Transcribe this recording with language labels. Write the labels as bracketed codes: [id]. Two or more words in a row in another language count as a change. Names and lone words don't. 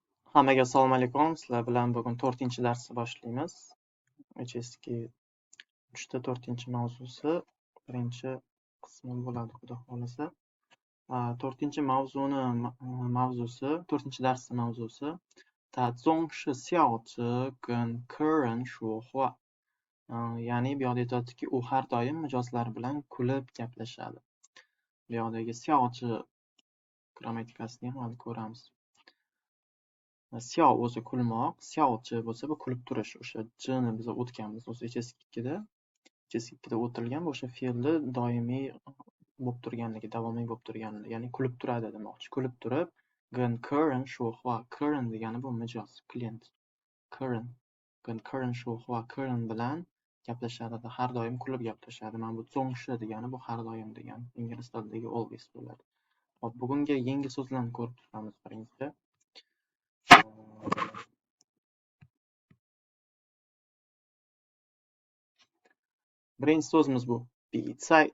[uz] Hammaga assalomu alaykum. Sizlar bilan bugun 4-darsni boshlaymiz. HSK 3 4-mavzusi birinchi qismi bo'ladi, xudo xolasa. 4-darsni mavzusi [zh] 他总是笑着跟客人说话. [uz] Ya'ni bu yoqda aytadiki, u har doim mijozlar bilan kulib gaplashadi. Bu yoqdagi 笑着 grammatikasini ham ko'ramiz. Xiao o'zi kulmoq, xiaochi bo'lsa bu kulib turish. O'sha jni biz o'tganmiz. O'zi HSK2da o'tilgan o'sha fe'lni doimiy bo'lib turganligi, davomiy bo'lib turganligi, ya'ni kulib turadi demoqchi. Kulib turib, [zh] 跟客人说话, [uz] 客人 degani bu mijoz, klient. [zh] 客人, 跟客人说话, 客人 [uz] bilan gaplashadi, har doim kulib gaplashadi. Mana bu 总是 degani bu har doim degani. Ingliz tilidagi always bo'ladi. Hop, bugungi yengil so'zlarni ko'rib chiqamiz birinchi. Birinchi so'zimiz bu 比赛.